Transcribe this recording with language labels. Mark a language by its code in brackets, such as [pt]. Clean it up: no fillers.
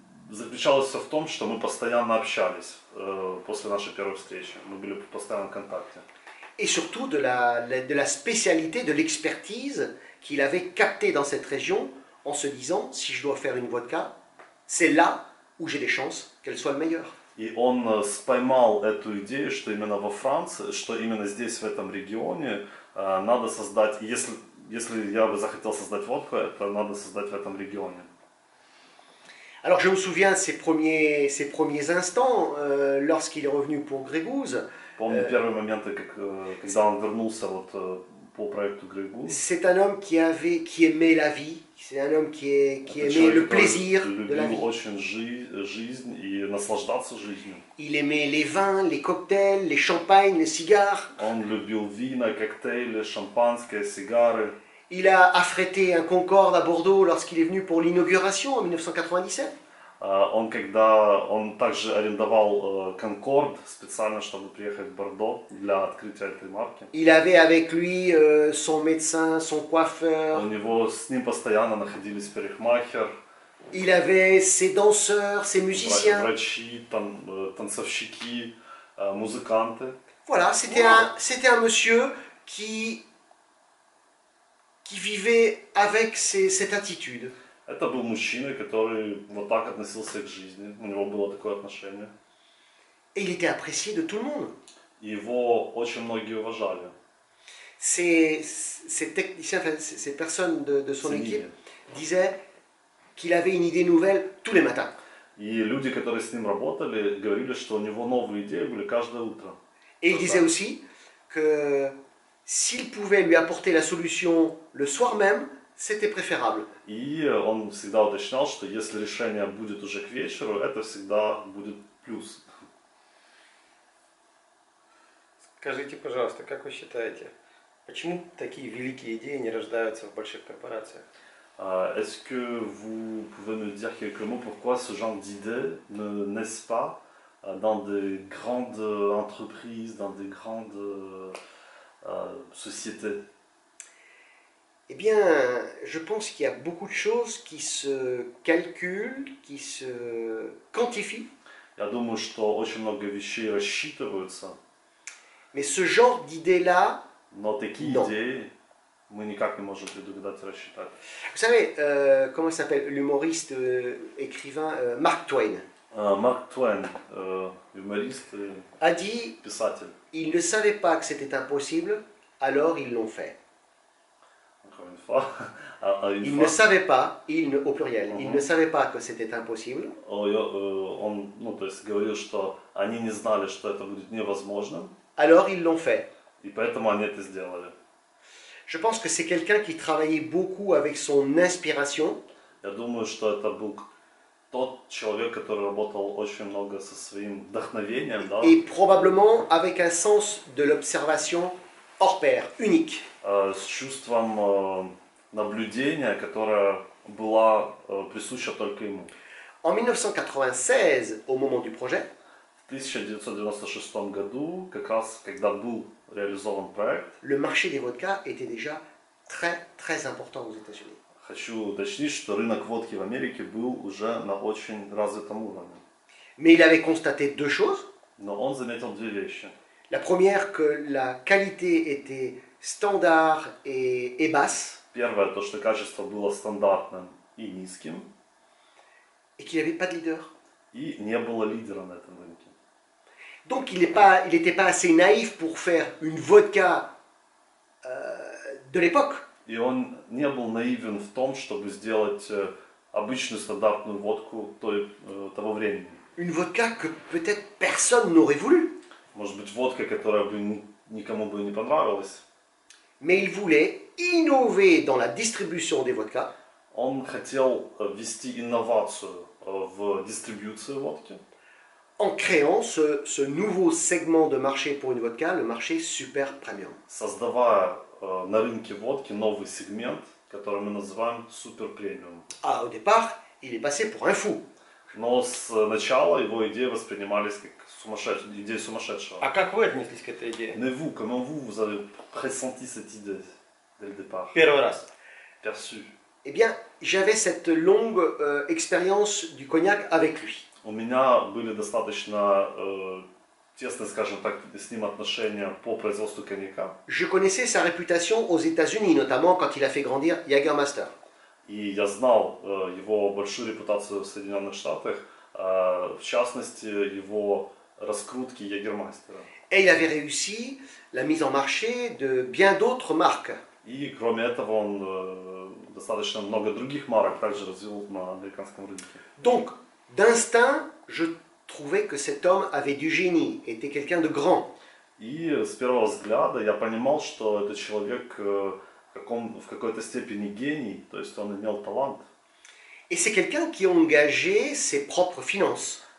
[ru] Заключалось все в том, что мы постоянно общались после нашей первой встречи. Мы были в постоянном контакте. [fr] Et surtout de la spécialité, de l'expertise qu'il avait captée dans cette région en se disant, si je dois faire une vodka, c'est là où j'ai des chances qu'elle soit le meilleure. [ru] И он поймал эту идею, что именно во Франции, что именно здесь, в этом регионе, надо создать, если я бы захотел создать водку, это надо создать в этом регионе. [fr] Alors je me souviens de ses premiers instants lorsqu'il est revenu pour Grégouze. [ru] Помню первые моменты, когда он вернулся по проекту Grey Goose. [fr] C'est un homme qui aimait la vie, c'est un homme qui aimait le plaisir de la vie. [ru] Очень жизнь и наслаждаться жизнью. [fr] Il aimait les vins, les cocktails, les champagnes, les cigares. [ru] Он любил вина, коктейли, шампанское, сигары. [fr] Il a affrété un Concorde à Bordeaux lorsqu'il est venu pour l'inauguration en 1997. [ru] Он также арендовал Concorde специально, чтобы приехать в Бордо для открытия этой марки. [fr] Il avait avec lui son médecin, son coiffeur. [ru] С ним постоянно находились парикмахер. [fr] Il avait ses danseurs, ses musiciens. [ru] Врачи, танцовщики, музыканты. [fr] Voilà, c'était un monsieur qui vivait avec cette attitude. [ru] Это был мужчина, который вот так относился к жизни. У него было такое отношение. [fr] Et il était apprécié de tout le monde. [ru] Его очень многие уважали. [fr] Ces techniciens, enfin, ces personnes de son équipe disaient qu'il avait une idée nouvelle tous les matins. [ru] И люди, которые с ним работали, говорили, что у него новые идеи были каждое утро. [fr] Et il disait aussi que s'il pouvait lui apporter la solution le soir même, c'était préférable. [ru] И он всегда уточнял, что если решение будет уже к вечеру, это всегда будет плюс. Скажите, пожалуйста, как вы считаете, почему такие великие идеи не рождаются в больших корпорациях? [fr] Est-ce que vous pouvez me dire quelques mots pourquoi ce genre d'idées ne naissent pas dans des grandes entreprises, dans des grandes sociétés? Eh bien, je pense qu'il y a beaucoup de choses qui se calculent, qui se quantifient, [ru] Я думаю, что очень много вещей рассчитываются, [fr] mais ce genre d'idées-là, [ru] но такие [fr] Non. [ru] идеи мы никак не можем предугадать и рассчитать. [fr] vous savez, comment il s'appelle, l'humoriste, écrivain Mark Twain, [ru] Марк Твен, юморист и [fr] a dit [ru] писатель, [fr] ils ne savaient pas que c'était impossible, alors ils l'ont fait. encore une fois, une Ils fois, ne savaient pas, au pluriel, ils Mhm. ne savaient pas que c'était impossible, [ru] он, то есть говорил, что они не знали, что это будет невозможным, [fr] alors ils l'ont fait. [ru] и поэтому они это сделали. [fr] Je pense que c'est quelqu'un qui travaillait beaucoup avec son inspiration, [ru] Я думаю, что это был тот человек, который работал очень много со своим вдохновением, да, [fr] et probablement avec un sens de l'observation hors pair, unique. [ru] с чувством наблюдения, которое была присуща только ему. [fr] En 1996, au moment du projet, [ru] В 1996 году, как раз когда был реализован проект, [fr] le marché des vodkas était déjà très très important aux États-Unis. [ru] хочу уточнить, что рынок водки в Америке был уже на очень развитом уровне. [fr] Mais il avait constaté deux choses. [ru] Но он заметил две вещи. [fr] La première, que la qualité était standard et basse, [ru] Первое, то, что качество было стандартным и низким, [fr] et qu'il n'y avait pas de leader. [ru] и не было лидера на этом рынке. [fr] Donc il n'était pas assez naïf pour faire une vodka de l'époque. [ru] И он не был наивен в том, чтобы сделать обычную стандартную водку того времени. [fr] Une vodka que peut-être personne n'aurait voulu. [ru] Может быть, водка, которая бы никому бы не понравилась. [fr] Mais il voulait innover dans la distribution des vodkas. [ru] Он хотел ввести инновацию в дистрибьюцию водки, [fr] En créant ce nouveau segment de marché pour une vodka, le marché super premium. [ru] создавая на рынке водки новый сегмент, который мы называем супер премиум. [fr] Ah, au départ, il est passé pour un fou. [ru] Но сначала его идеи воспринимались как идея сумасшедшего. А как вы отнеслись к этой идее? [fr] Mais vous, comment vous avez pressenti cette idée dès le départ? [ru] Первый раз. [fr] Perçu. Eh bien, j'avais cette longue expérience du cognac avec lui. [ru] У меня были достаточно тесные, скажем так, с ним отношения по производству коньяка. [fr] Je connaissais sa réputation aux États-Unis, notamment quand il a fait grandir Jägermeister. [ru] И я знал его большую репутацию в Соединенных Штатах, в частности, его раскрутки Ягермастера. [fr] Et il avait réussi la mise en marché de bien d'autres marques. [ru] И кроме этого он достаточно много других марок также развил на американском рынке. [fr] Donc, d'instinct, je trouvais que cet homme avait du génie, était quelqu'un de grand. [ru] И с первого взгляда я понимал, что этот человек в какой-то степени гений, то есть он имел талант. [fr] Et c'est quelqu'un qui engageait ses propres finances.